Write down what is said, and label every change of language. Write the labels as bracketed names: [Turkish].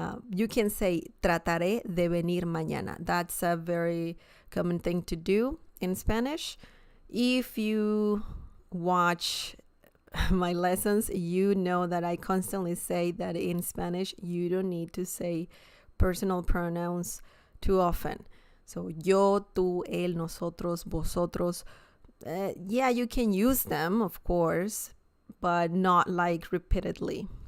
[English] You can say [Spanish] trataré de venir mañana. [English] That's a very common thing to do in Spanish. If you watch my lessons, you know that I constantly say that in Spanish, you don't need to say personal pronouns too often. [Spanish] So yo, tú, él, nosotros, vosotros. [English] Yeah, you can use them, of course, but not like repeatedly.